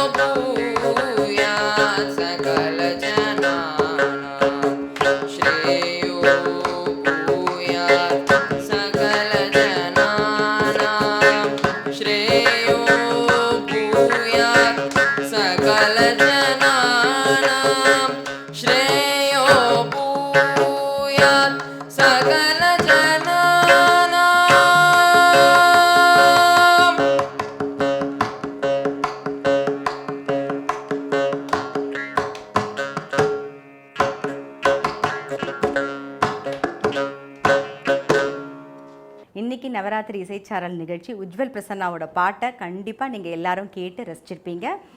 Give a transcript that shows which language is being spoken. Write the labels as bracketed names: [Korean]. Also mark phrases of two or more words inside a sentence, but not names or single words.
[Sanskrit] भूयात् सकलजनानां श्रेयो भूयात् सकलजनानां श्रेयो भूयात् सकलजनानां श्रेयो भूयात् सकलजनानां [Tamil] இன்னைக்கு நவராத்திரி இசைச்சாரல் நிகழ்ச்சி உஜ்வல் பிரசன்னாவோட பாட்டை கண்டிப்பாக நீங்கள் எல்லாரும் கேட்டு ரசிச்சிருப்பீங்க.